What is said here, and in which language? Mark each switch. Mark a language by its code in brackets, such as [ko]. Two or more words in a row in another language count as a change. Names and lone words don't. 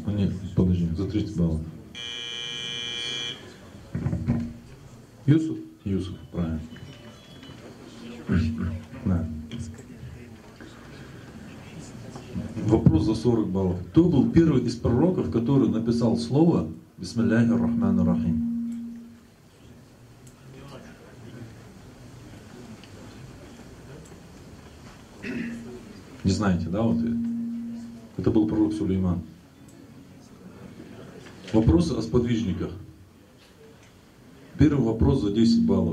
[ru] Нет, подожди, за 30 баллов. Юсуф? Юсуф, правильно. Да. Вопрос за 40 баллов. Кто был первый из пророков, который написал слово [ar] «بسم الله الرحمن الرحيم»? [ru] Не знаете, да, вот? Это был пророк Сулейман. Вопросы о сподвижниках. Первый вопрос за 10 баллов.